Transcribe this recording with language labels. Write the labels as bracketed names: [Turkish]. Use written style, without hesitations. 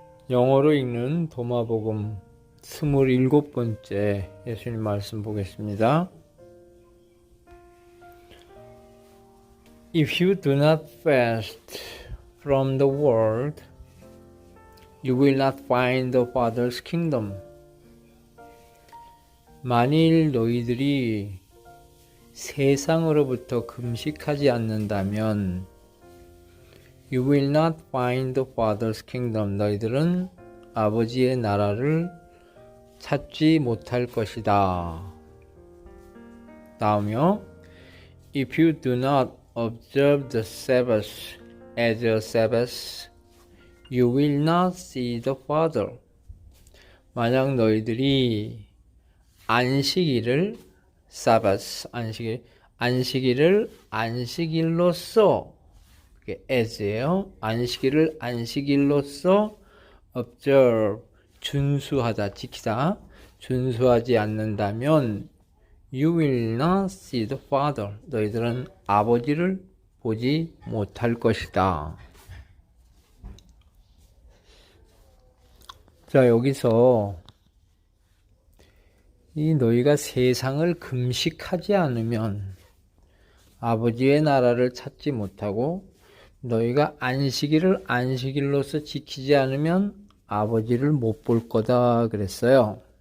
[Korean] 영어로 읽는 도마복음 27번째 예수님 말씀 보겠습니다. [English] If you do not fast from the world, you will not find the Father's kingdom. [Korean] 만일 너희들이 세상으로부터 금식하지 않는다면 [English] You will not find the Father's kingdom. [Korean] 너희들은 아버지의 나라를 찾지 못할 것이다. 다음요. [English] If you do not observe the Sabbath as a Sabbath, you will not see the Father. [Korean] 만약 너희들이 안식일을 Sabbath, 안식일을 안식일로서 as예요. 안식일을 안식일로서 [English] observe, [Korean] 준수하다, 지키다, 준수하지 않는다면 [English] you will not see the Father. [Korean] 너희들은 아버지를 보지 못할 것이다. 자, 여기서 이 너희가 세상을 금식하지 않으면 아버지의 나라를 찾지 못하고 너희가 안식일을 안식일로서 지키지 않으면 아버지를 못 볼 거다 그랬어요.